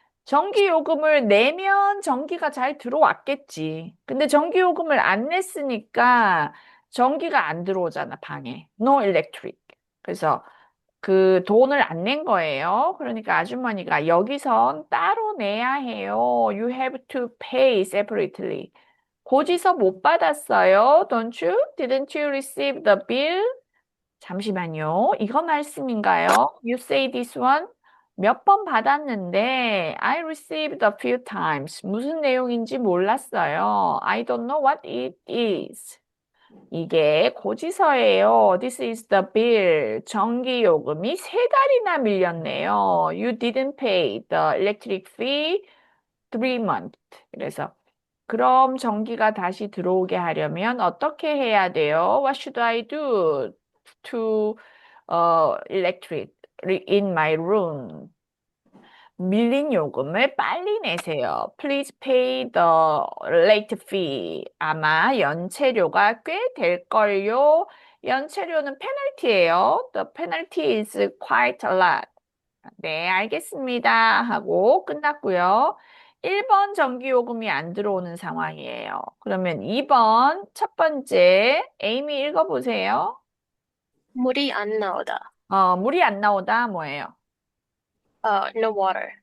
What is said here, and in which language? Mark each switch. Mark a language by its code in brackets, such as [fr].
[ko] 전기요금을 내면 전기가 잘 들어왔겠지. 근데 전기요금을 안 냈으니까 전기가 안 들어오잖아, 방에. [en] No electric. [ko] 그래서 그 돈을 안 낸 거예요. 그러니까 아주머니가 여기선 따로 내야 해요. [en] You have to pay separately. [ko] 고지서 못 받았어요. [en] Don't you? Didn't you receive the bill? [ko] 잠시만요. 이거 말씀인가요? [en] You say this one? [ko] 몇 번 받았는데 [en] I received a few times. [ko] 무슨 내용인지 몰랐어요. [en] I don't know what it is. [ko] 이게 고지서예요. [en] This is the bill. [ko] 전기 요금이 세 달이나 밀렸네요. [en] You didn't pay the electric fee 3 months. [ko] 그래서 그럼 전기가 다시 들어오게 하려면 어떻게 해야 돼요? [en] What should I do to electric in my room? [ko] 밀린 요금을 빨리 내세요. [en] Please pay the late fee. [ko] 아마 연체료가 꽤 될걸요. 연체료는 페널티예요. [en] The penalty is quite a lot. [ko] 네, 알겠습니다. 하고 끝났고요. 1번 전기요금이 안 들어오는 상황이에요. 그러면 2번 첫 번째 에이미 읽어보세요. 물이 안 나오다. 물이 안 나오다 뭐예요? [en] No water.